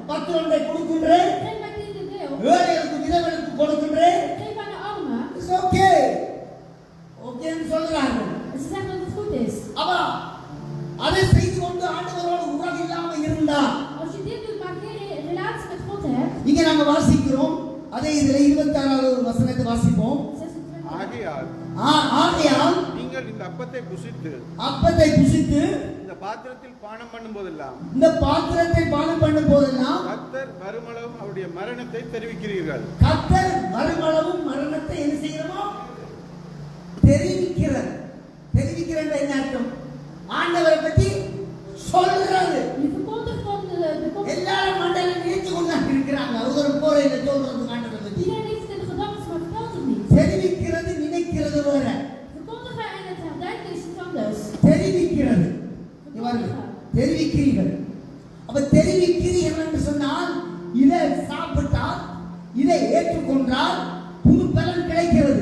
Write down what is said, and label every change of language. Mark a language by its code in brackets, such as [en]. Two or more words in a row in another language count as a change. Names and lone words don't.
[ta] அப்பத்தில் ஒன்றை கொடுக்கின்றேன், [nl] Geef mijn kind een deel. [ta] ஏழைகளுக்கு விதவைகளுக்கு கொடுக்கின்றேன். [nl] Geef aan de armen. [en] It's okay. [ta] ஓகேன்னு சொல்றாங்க. [nl] En ze zeggen dat het goed is. [ta] அப்ப அதை செய்து கொண்டு ஆண்டவரோடு உறவு இல்லாம இருந்தா, [nl] Als je dit doet, maar geen relatie met God hebt. [ta] இங்க நாங்க வாசிக்கிறோம். அதே இதுல 26வது வசனத்தை வாசிப்போம். [nl] 26. [ta] ஆகையால் ஆகையால் நீங்கள் இந்த அப்பத்தை புசித்து அப்பத்தை புசித்து இந்த பாத்திரத்தில் பானம் பண்ணும் போதெல்லாம் இந்த பாத்திரத்தை பானம் பண்ணும் போதெல்லாம் கர்த்தர் வருமளவும் அவருடைய மரணத்தை தெரிவிக்கிறீர்கள். கர்த்தர் வருமளவும் மரணத்தை என்ன செய்யறோமோ தெரிவிக்கிறார். தெரிவிக்கிறது என்ன அர்த்தம்? ஆண்டவரை பற்றி சொல்றது. [nl] Je verkondigt van de komst. [ta] எல்லாரும் மண்டல நினைச்சு கொண்டு இருக்கிறாங்க. அவர் போற என்ன சொல்றது ஆண்டவரை பற்றி. [nl] Iedereen heeft het in de gedachten, maar vertelt het niet. [ta] தெரிவிக்கிறது நினைக்கிறது வேற. [nl] Verkondigen en het herdenken is iets anders. [ta] தெரிவிக்கிறது. தெரிவிக்கிறீர்கள். அப்ப தெரிவிக்கிறீர்கள் என்று சொன்னால் இதை சாப்பிட்டால், இதை ஏற்றுக்கொண்டால் புது பலன் கிடைக்கிறது.